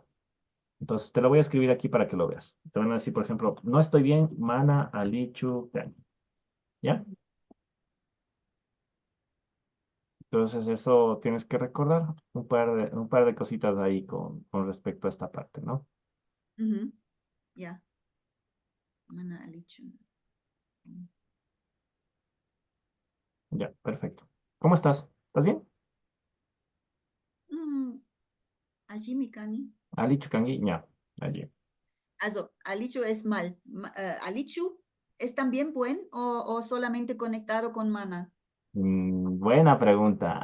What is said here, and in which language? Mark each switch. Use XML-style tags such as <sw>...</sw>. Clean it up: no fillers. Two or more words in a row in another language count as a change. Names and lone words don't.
<es>Entonces, te lo voy a escribir aquí para que lo veas. Te van a decir, por ejemplo, no estoy bien,</es> <qu>mana alichucan,</qu> <es>¿ya? ujú, Entonces, eso tienes que recordar un par de cositas ahí con respecto a esta parte, ¿no? ujú.</es> <qu>Ya. Mana alichu.</qu> <es>Ya, perfecto. ¿Cómo estás? ¿Estás bien?</es> <qu>Mm, ashimikani. Alichucangui, ya, allí.</qu> <es>Also, Alichu es mal. Alichu es también buen o solamente conectado con mana. Buena pregunta.</es>